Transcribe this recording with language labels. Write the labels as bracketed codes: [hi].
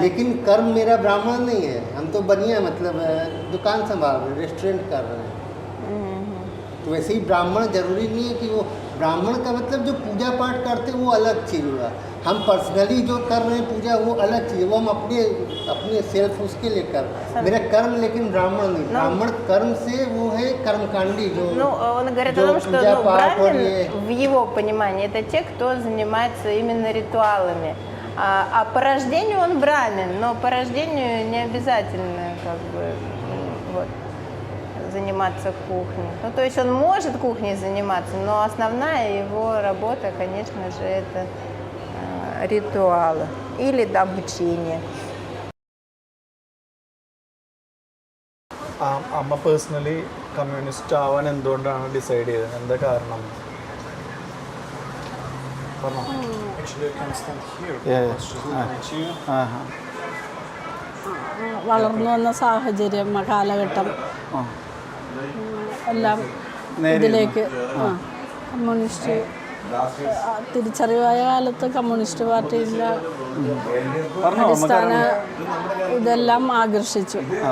[hi] लेकिन कर्म मेरा ब्राह्मण नहीं है। हम तो बनिया, मतलब दुकान संभाल रहे, रेस्टोरेंट कर रहे हैं। तो वैसे ही ब्राह्मण जरूरी नहीं है कि वो ब्राह्मण का मतलब जो पूजा पाठ करते वो अलग चीज़ हुआ। हम पर्सनली जो कर रहे हैं पूजा वो अलग चीज़, वो हम अपने सेल्फ उसके लिए कर मेरा कर्म, लेकिन ब्राह्मण नहीं। ब्राह्मण कर्म से वो है कर्मकांडी जो [ru] Ну, он говорит о том, что брамин, в его понимании, это те, кто занимается именно ритуалами. А по рождению он брамин, но по рождению не обязательно как бы вот, заниматься кухней. Ну, то есть он может кухней заниматься, но основная его работа, конечно же, это ритуалы или обучение. [ml] അമ്മ പേഴ്സണലി കമ്മ്യൂണിസ്റ്റ് ആവാൻ എന്തുകൊണ്ടാണ് ഡിസൈഡ് ചെയ്തത്? എന്താ കാരണം? [en] Actually, you can stand here. Yeah, yeah. Because she's looking at you. [ml] വളർന്നു വന്ന സാഹചര്യം, കാലഘട്ടം എല്ലാം ഇതിലേക്ക് കമ്മ്യൂണിസ്റ്റ് തിരിച്ചറിവായ കാലത്ത് കമ്മ്യൂണിസ്റ്റ് പാർട്ടിയിലെ അടിസ്ഥാന ഇതെല്ലാം ആകർഷിച്ചു.